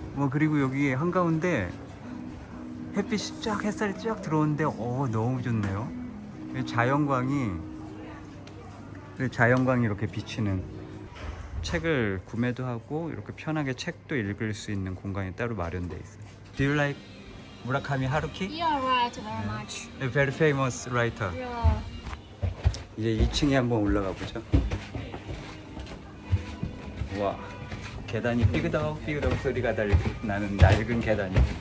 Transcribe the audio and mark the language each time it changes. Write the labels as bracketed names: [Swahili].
[Korean] 그리고 여기 한가운데 햇빛이 쫙, 햇살이 쫙 들어오는데 너무 좋네요. 자연광이 이렇게 비치는, 책을 구매도 하고 이렇게 편하게 책도 읽을 수 있는 공간이 따로 마련돼 있어요. [English] Do you like 무라카미 하루키? yeah, right, very much. A very famous writer. Yeah. [Korean] 이제 2층에 한번 올라가 보죠. 와, 계단이 삐그덕 소리가 나는 낡은 계단이.